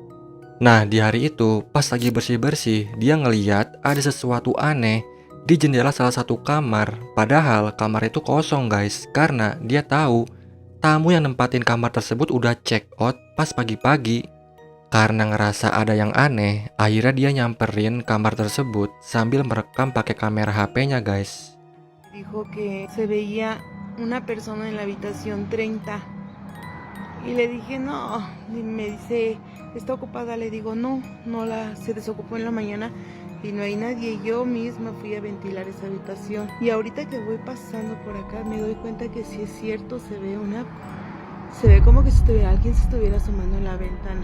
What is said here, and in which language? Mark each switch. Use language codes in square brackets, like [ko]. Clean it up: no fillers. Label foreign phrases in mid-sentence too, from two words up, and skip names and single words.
[id] Nah, di hari itu, pas lagi bersih-bersih, dia ngeliat ada sesuatu aneh di jendela salah satu kamar. Padahal kamar itu kosong guys, karena dia tahu tamu yang nempatin kamar tersebut udah [en] check out [id] pas pagi-pagi. Karena ngerasa ada yang aneh, akhirnya dia nyamperin kamar tersebut sambil merekam pakai kamera HP-nya guys. [es] Dijo que se veía una persona en la habitación 30 y le dije no, y me dice está ocupada, le digo no, se desocupó en la mañana y no hay nadie. Yo misma fui a ventilar esa habitación y ahorita que voy pasando por acá me doy cuenta que sí es cierto, se ve como que si alguien se estuviera asomando en la ventana.